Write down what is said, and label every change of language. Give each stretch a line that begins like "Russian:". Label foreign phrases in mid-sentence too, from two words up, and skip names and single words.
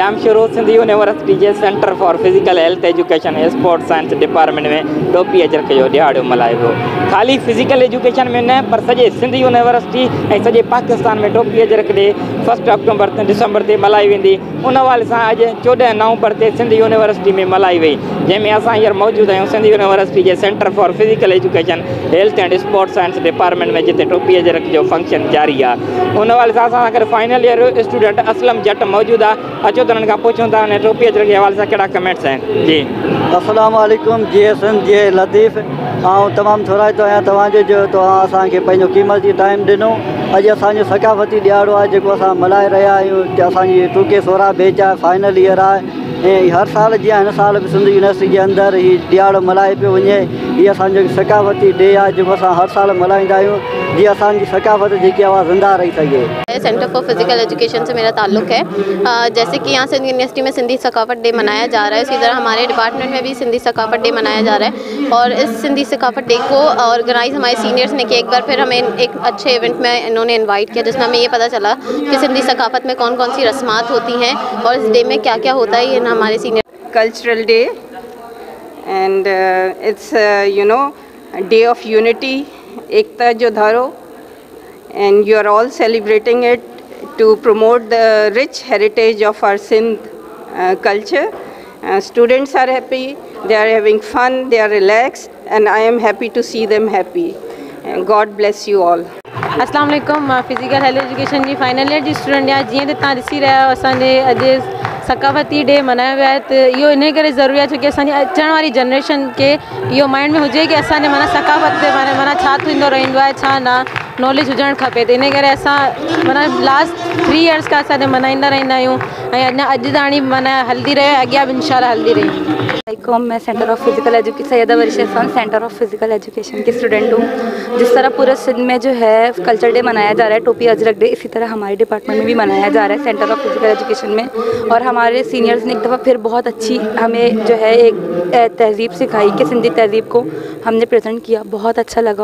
Sindhi: शुरू सिंधी यूनिवर्सिटी के
English: Center for Physical Health Education Sports Science Department
Sindhi: में टोपी अजरक जो ॾियारो मल्हायो वियो। ख़ाली
English: Physical Education
Sindhi: में न पर सॼे सिंध यूनिवर्सिटी ऐं सॼे पाकिस्तान में टोपी अजरक डे 1 अक्टूबर ते डिसंबर ते मल्हाई वेंदी। उन हवाले सां अॼु 14 नवंबर ते सिंध यूनिवर्सिटी में मल्हाई वई, जंहिंमें असां हींअर मौजूदु आहियूं सिंध यूनिवर्सिटी जे
English: Center for Physical Education Health and Sports Science Department
Sindhi: में, जिते टोपी अजरक जो फंक्शन जारी आहे। उन हवाले सां असां सां
English: final year student
Sindhi: असलम जट मौजूदु आहे। अचो त उन्हनि खां पुछूं था उन टोपी अजरक जे हवाले सां कहिड़ा कमेंट्स आहिनि। जी
Arabic: السلام عليكم,
Sindhi: जी हसन, जी लतीफ़। ऐं तमामु थोराइतो आहियां तव्हांजो जो तव्हां असांखे पंहिंजो क़ीमती टाइम ॾिनो। अॼु असांजो सकाफ़ती ॾियारो आहे जेको असां मल्हाए रहिया आहियूं। असांजी 2K16 बैच आहे,
English: final year
Sindhi: आहे ऐं हर साल जीअं हिन साल बि सिंध यूनिवर्सिटी जे अंदरि हीउ ॾियारो मल्हाए पियो वञे। हीअ असांजो सकाफ़ती डे आहे जेको असां हर साल मल्हाईंदा आहियूं, जीअं असांजी सकाफ़त जेकी आहे ज़िंदा रही सघे।
English: Center for Physical Education
Urdu: سے میرا تعلق ہے۔ جیسے کہ یہاں سندھ یونیورسٹی میں سندھی ثقافت ڈے منایا جا رہا ہے، اسی طرح ہمارے ڈیپارٹمنٹ میں بھی سندھی ثقافت ڈے منایا جا رہا ہے. اور اس سندھی ثقافت ڈے کو آرگنائز ہمارے سینیئرز نے کیا. ایک بار پھر ہمیں ایک اچھے ایونٹ میں انہوں نے انوائٹ کیا، جس میں ہمیں یہ پتا چلا کہ سندھی ثقافت میں کون کون سی رسمات ہوتی ہیں اور اس ڈے میں کیا کیا ہوتا ہے. یہ ہمارے سینیئر
English: cultural day, and it's a day of unity,
Sindhi: ايڪتا جو ڏهاڙو,
English: and you are all celebrating it to promote the rich heritage of our Sindh culture. Students are happy, they are having fun, they are relaxed, and I am happy to see them happy. And God bless you all.
Arabic: السلام عليكم,
Sindhi: मां
English: Physical Health Education
Sindhi: जी
English: final year
Sindhi: जी स्टूडेंट आहियां। जीअं त तव्हां ॾिसी रहिया आहियो, असांजे अॼु सकाफ़ती डे मल्हायो वियो आहे। त इहो इन करे ज़रूरी आहे छोकी असांजी अचण वारी जनरेशन खे इहो माइंड में हुजे कि असांजे माना सकाफ़त ते माना छा थींदो रहंदो आहे, छा न नॉलेज हुजणु खपे। त इन करे असां माना
English: last 3 years
Sindhi: खां असां मल्हाईंदा रहंदा आहियूं ऐं अॼु ताणी माना हलंदी रहे, अॻियां बि इंशाल्लाह हलंदी रहे।
Urdu: میں
English: Center of Physical Education
Urdu: سیدہ وریش خان
English: Center of Physical Education
Urdu: کی سٹوڈنٹ ہوں. جس طرح پورے سندھ میں جو ہے
English: culture day
Urdu: منایا جا رہا ہے، ٹوپی اجرک ڈے، اسی طرح ہمارے ڈیپارٹمنٹ میں بھی منایا جا رہا ہے
English: Center of Physical Education
Urdu: میں. اور ہمارے سینیئرز نے ایک دفعہ پھر بہت اچھی ہمیں جو ہے ایک تہذیب سکھائی کہ سندھی تہذیب کو ہم نے پریزنٹ کیا، بہت اچھا لگا.